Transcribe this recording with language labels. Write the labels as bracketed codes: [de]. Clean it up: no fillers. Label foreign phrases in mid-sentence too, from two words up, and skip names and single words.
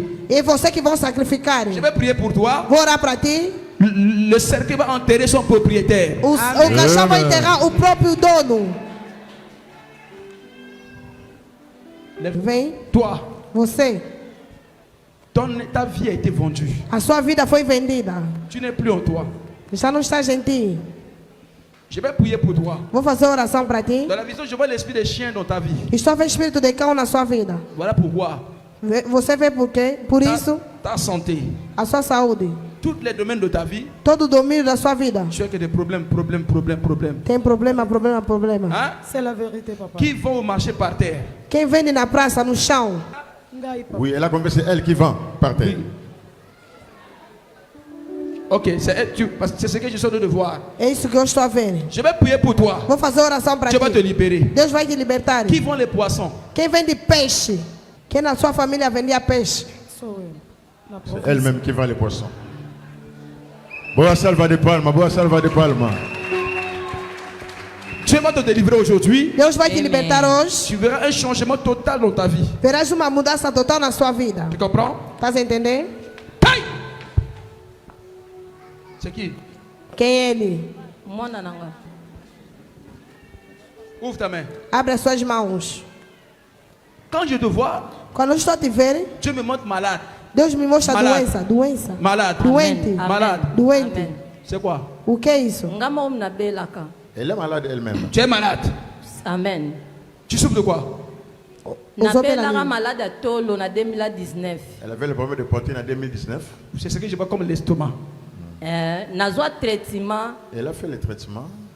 [fr] Je vais prier pour toi. Le cercueil va enterrer son propriétaire. Toi. Ta vie a été vendue. [pt] A sua vida foi vendida. [fr] Tu n'es plus en toi. [pt] Já não está em ti. [fr] Je vais prier pour toi. [pt] Vou fazer oração para ti. [fr] Dans la vision, je vois l'esprit de chien dans ta vie. [pt] Estou vendo espírito de cão na sua vida. [fr] Voilà pourquoi. [pt] Você vê por quê? Por isso. [fr] Ta santé. [pt] A sua saúde. [fr] Tous les domaines de ta vie. [pt] Todo o domínio da sua vida. [fr] Tu as que des problèmes. [pt] Tem problema. [fr] Hein? C'est la vérité, papa. Qui vont marcher par terre? [pt] Quem vende na praça, no chão? [fr] Oui, elle a compris, c'est elle qui vend par terre. Oui. Ok, c'est ce que je suis en train de voir. [pt] É isso que eu estou a ver. [fr] Je vais prier pour toi. [pt] Vou fazer oração para ti. [fr] Dieu va te libérer. [pt] Deus vai te libertar. [fr] Qui vend les poissons? [pt] Quem vende peixe? Quem na sua família vendia peixe? Sou eu. [fr] C'est elle-même qui vend les poissons. [pt] Boa salva de palma, boa salva de palma. [fr] Dieu va te délivrer aujourd'hui. [pt] Deus vai te libertar hoje. [fr] Tu verras un changement total dans ta vie. [pt] Verás uma mudança total na sua vida. [fr] Tu comprends? [pt] Estás a entender? [fr] Hey! C'est qui? [pt] Quem é ele? [fr] Ouvre ta main. [pt] Abre as suas mãos. [fr] Quand je te vois, [pt] quando eu estou a te ver, [fr] Dieu me montre malade. [pt] Deus me mostra doença. [fr] Malade. [pt] Doente. [fr] Malade. [pt] Doente. [fr] C'est quoi? [pt] O que é isso? [fr] Elle est malade elle-même. Tu es malade. Amen. Tu souffres de quoi? Malade à Tolo en 2019. Elle avait le problème de poitrine en 2019. C'est ce que je vois comme l'estomac. Traitement. Elle a fait le traitement.